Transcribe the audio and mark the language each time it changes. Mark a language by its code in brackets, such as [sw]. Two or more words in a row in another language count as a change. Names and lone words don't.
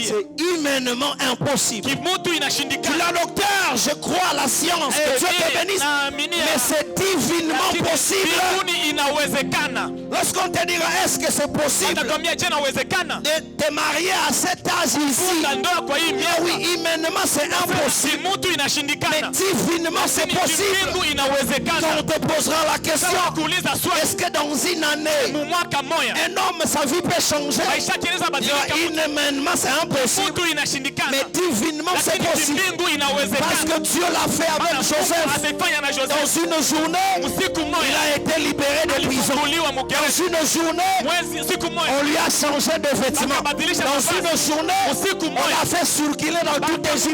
[fr] c'est humainement impossible. [sw] kimutu Tu inashindikana, [fr] l'as, docteur, je crois à la science, que Dieu te bénisse. Mais c'est divinement possible. [sw] mbinguni inawezekana. [fr] Lorsqu'on te dira, est-ce que c'est possible [sw] Atakwambia je, inawezekana [fr] de te marier à cet âge ici? [sw] funga ndoa kwa hii Ah miaka. [fr] oui, humainement c'est impossible. [sw] Kimutu [fr] Mais [sw] inashindikana, [fr] divinement c'est possible. [sw] kimbingu [fr] Quand [sw] inawezekana. [fr] on te posera la question, [sw] Kuuliza swali, [fr] est-ce que dans une année, [sw] mu mwaka moya [fr] un homme, sa vie peut changer? [sw] maisha kinaweza [fr] Il dira, [sw] badilika. [fr] humainement c'est impossible. [sw] Kimutu inashindikana, [fr] Mais divinement c'est [sw] lakini [fr] possible. [sw] kimbingu [fr] Parce [sw] inawezekana. [fr] que Dieu l'a fait avec [sw] Mungu [fr] Joseph. [sw] amefanya na [fr] Dans [sw] Joseph. [fr] une journée, [sw] Siku [fr] il [sw] moja [fr] a été libéré de prison. [sw] alifunguliwa [fr] Dans [sw] mgereza. [fr] une journée, [sw] Siku moja [fr] on lui a changé de vêtements. Dans une journée, on l'a fait circuler dans toute Égypte.